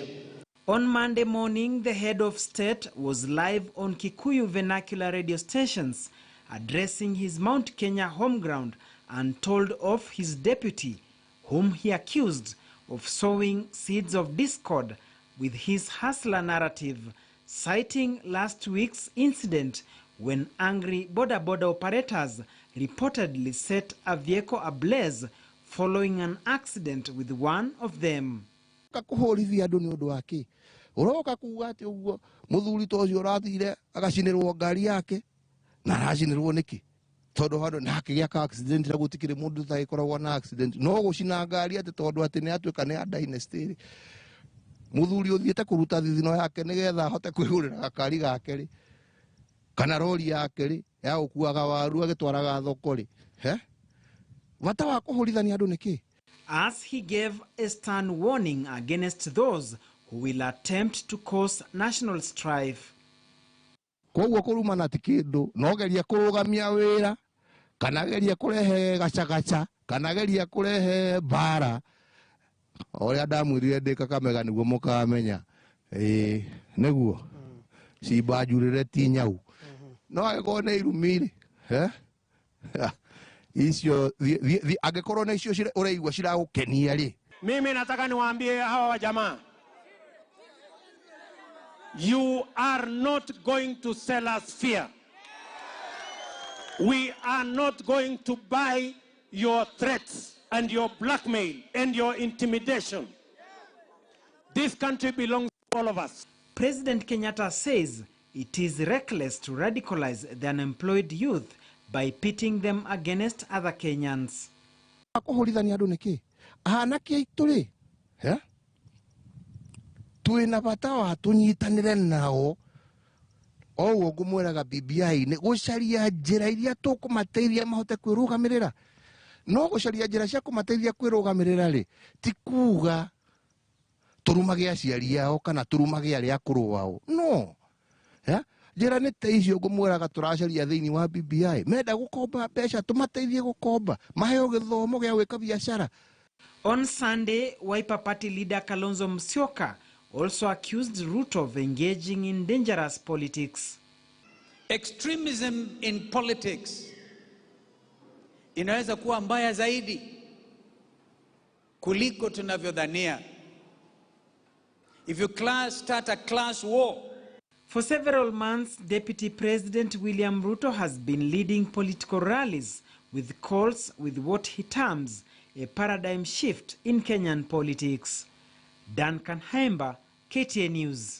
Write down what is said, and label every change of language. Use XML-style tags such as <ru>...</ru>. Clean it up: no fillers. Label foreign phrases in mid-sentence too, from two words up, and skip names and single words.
<en>On Monday morning, the head of state was live on Kikuyu vernacular radio stations addressing his Mount Kenya home ground and told off his deputy, whom he accused of sowing seeds of discord with his hustler narrative, citing last week's incident when angry border operators reportedly set a vehicle ablaze following an accident with one of them.</en> <ki>Na rajinirwo niki tondu handu na hakigia ka accident na gutikire mundu thai koragwo na accident no gucina ngari ati tondu ati ni atuika ni Dynasty muthuri uthiete kuruta thithino yake nigetha hote kwigurira gakari gake ri kana rori yake ri ya ukuaga waru agitwaraga thoko ri vata wa kuhurithania andu niki.</ki> <en>As he gave a stern warning against those who will attempt to cause national strife.</en> <ki>Koguo kurumana ti kindu no geria kurugamia wira kana geria kurehe gacagaca kana geria kurehe bara oria ndamwirire ndika kamega niguo mukamenya niguo cimba njurire ti nyau no agĩkorwo nĩ irumire icio angĩkorwo nĩ icio ũraigua ciragũkenia rĩ.</ki> <sw>Mimi nataka niwaambie hawa wa jamaa,</sw> <en>you are not going to sell us fear. We are not going to buy your threats and your blackmail and your intimidation. This country belongs to all of us. President Kenyatta says it is reckless to radicalize the unemployed youth by pitting them against other Kenyans.</en> <ki>Tuina bata wa tunyitanire nao owo ngumweraga BBI ni gucaria njira iria tukumateithia mahote kwirugamirira no gucaria njira cia kumateithia kwirugamirira ri ti kuga turumage aciari yao kana turumage aria akuru wao no njira ni te icio ngumweraga turacaria thiini wa BBI menda gukomba mbeca tumateithie gukomba maheo githomo gia gwika biashara.</ki> <en>On Sunday, Wiper Party leader Kalonzo Musyoka also accused Ruto of engaging in dangerous politics. Extremism in politics</en> <sw>inaweza kuwa mbaya zaidi kuliko tunavyodhania.</sw> <en>If you start a class war. For several months, Deputy President William Ruto has been leading political rallies with calls with what he terms a paradigm shift in Kenyan politics. Duncan Haimba, KTN News.</en>